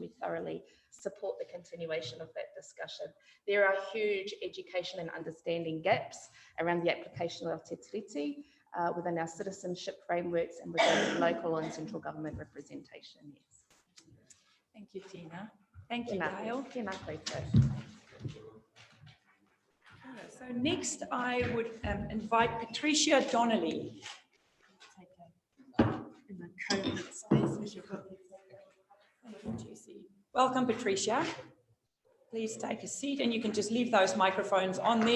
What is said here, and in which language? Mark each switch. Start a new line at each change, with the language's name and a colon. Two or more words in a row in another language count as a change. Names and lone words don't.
English: We thoroughly support the continuation of that discussion. There are huge education and understanding gaps around the application of Te Tiriti within our citizenship frameworks and within local and central government representation. Yes. Thank you, Tina. Thank you, Gail.
Māori: Tēnā koutou.
English: So next I would invite Patricia Donnelly. Welcome, Patricia. Please take a seat, and you can just leave those microphones on there.